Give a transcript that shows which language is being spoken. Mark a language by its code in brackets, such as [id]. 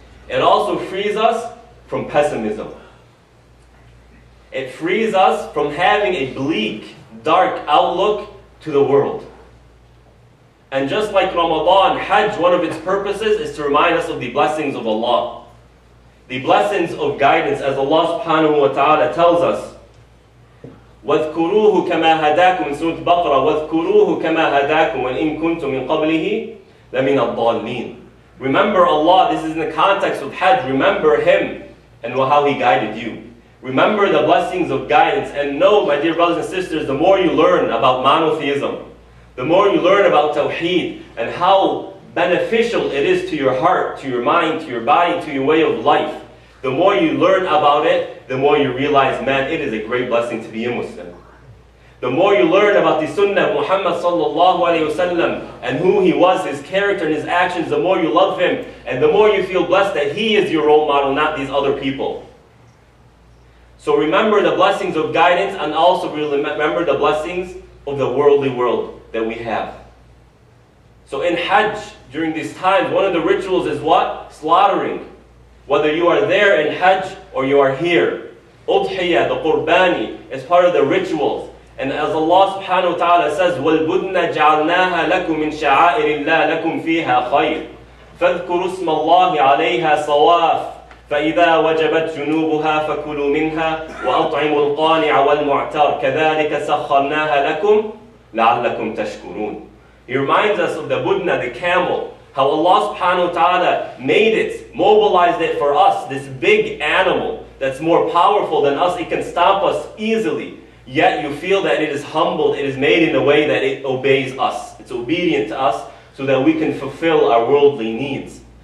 [en] It also frees us from pessimism. It frees us from having a bleak, dark outlook to the world. And just like Ramadan, Hajj, one of its purposes is to remind us of the blessings of Allah. The blessings of guidance, as Allah subhanahu wa ta'ala tells us, [ar] وَاذْكُرُوهُ كَمَا هَدَاكُمْ in Surah Al-Baqarah, وَاذْكُرُوهُ كَمَا هَدَاكُمْ وَإِن كُنتُم مِّن قَبْلِهِ لَمِنَ الضَّالِّينَ. [en] Remember Allah, this is in the context of Hajj, remember Him and how He guided you. Remember the blessings of guidance, and know, my dear brothers and sisters, the more you learn about monotheism, the more you learn about Tawheed, and how beneficial it is to your heart, to your mind, to your body, to your way of life, the more you learn about it, the more you realize, man, it is a great blessing to be a Muslim. The more you learn about the Sunnah of Muhammad sallallahu alayhi wasallam and who he was, his character and his actions, the more you love him, and the more you feel blessed that he is your role model, not these other people. So remember the blessings of guidance, and also remember the blessings of the worldly world that we have. So in Hajj, during these times, one of the rituals is what? Slaughtering. Whether you are there in Hajj or you are here. Udhiyah, the Qurbani, is part of the rituals. And as Allah subhanahu wa ta'ala says, [ar] وَالْبُدْنَ جَعَلْنَاهَا لَكُمْ مِنْ شَعَائِرِ اللَّهِ لَكُمْ فِيهَا خَيْرٌ فَاذْكُرُوا اسْمَ اللَّهِ عَلَيْهَا صَوَافٌ فإذا وجبت جنوبها فكلوا منها وأطعموا القانع والمعتر كذلك سخرناها لكم لعلكم تشكرون. [en] He reminds us of the budna, the camel, how Allah subhanahu wa ta'ala made it, mobilized it for us, this big animal that's more powerful than us. It can stomp us easily, yet you feel that it is humbled, it is made in a way that it obeys us. It's obedient to us so that we can fulfill our worldly needs.